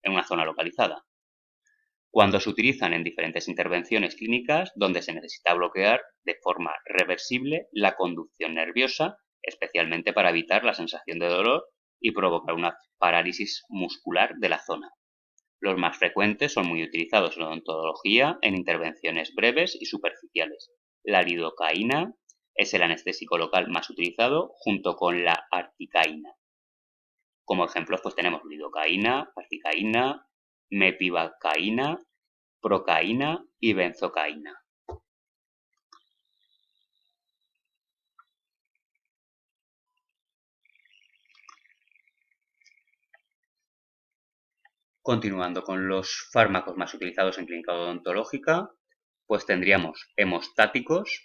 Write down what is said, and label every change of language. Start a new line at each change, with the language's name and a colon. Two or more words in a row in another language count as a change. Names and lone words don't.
Spanish: Cuando se utilizan en diferentes intervenciones clínicas donde se necesita bloquear de forma reversible la conducción nerviosa, especialmente para evitar la sensación de dolor y provocar una parálisis muscular de la zona. Los más frecuentes son muy utilizados en odontología en intervenciones breves y superficiales. La lidocaína es el anestésico local más utilizado junto con la articaína. Como ejemplos pues tenemos lidocaína, articaína, mepivacaína, procaína y benzocaína. Continuando con los fármacos más utilizados en clínica odontológica, pues tendríamos hemostáticos.